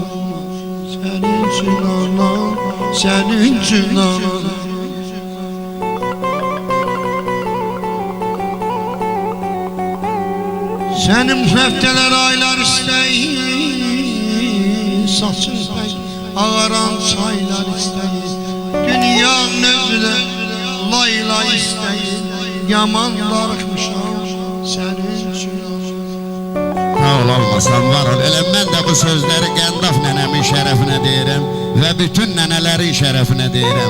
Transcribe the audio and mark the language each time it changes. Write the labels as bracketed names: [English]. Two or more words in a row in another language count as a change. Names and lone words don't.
[Azerbaijani] Senin üçün anam, senin üçün anam. Senin hefteler aylar isteyir, saçın pek ağaran çaylar isteyir. Dünyanın özü de layla isteyir, yaman darıxmışam senin üçün. Sağ ol olmasan var ol. Elə mən də bu sözləri Qəndaf nənəmin şərəfinə deyirəm və bütün nənələrin şərəfinə deyirəm.